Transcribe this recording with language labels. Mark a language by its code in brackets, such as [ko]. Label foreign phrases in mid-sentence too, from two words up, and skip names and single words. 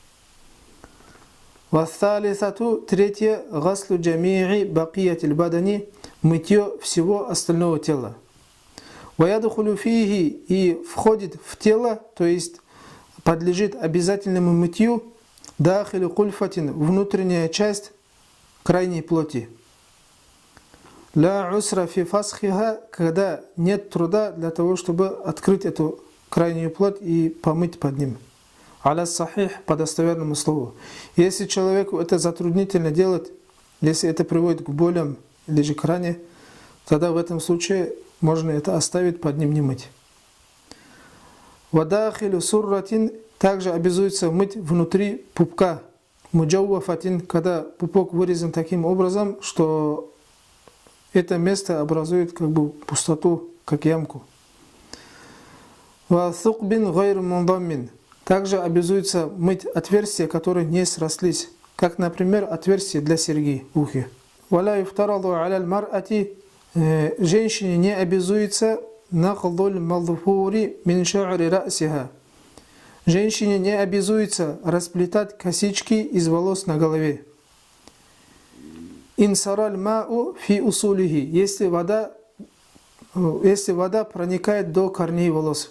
[ru] Вассалисату, третье, [ar] غسل جميع بقية البدن, [ru] мытье всего остального тела. [ar] ويدخل فيه, [ru] и входит в тело, то есть подлежит обязательному мытью, [ar] داخل قلفة, [ru] внутренняя часть крайней плоти. [ar] لا عسر في فسخها, [ru] когда нет труда для того, чтобы открыть эту крайнюю плоть и помыть под ним. [ar] على الصحيح, [ru] по достоверному слову. Если человеку это затруднительно делать, если это приводит к болям или же к ране, тогда в этом случае можно это оставить, под ним не мыть. [ar] وداخل سرة, [ru] также обязуется мыть внутри пупка. Муджауафатин, когда пупок вырезан таким образом, что это место образует как бы пустоту, как ямку. [ar] وثقب غير منضم, [ru] также обязуется мыть отверстия, которые не срослись, как, например, отверстие для серьги в ухе. [ar] ولا يفترض على المرأة, [ru] женщине не обязуется [ar] نقض المضفور من شعر رأسها. [ru] Женщине не обязуется расплетать косички из волос на голове. [ar] إن سرى الماء في أصوله, [ru] если вода проникает до корней волос.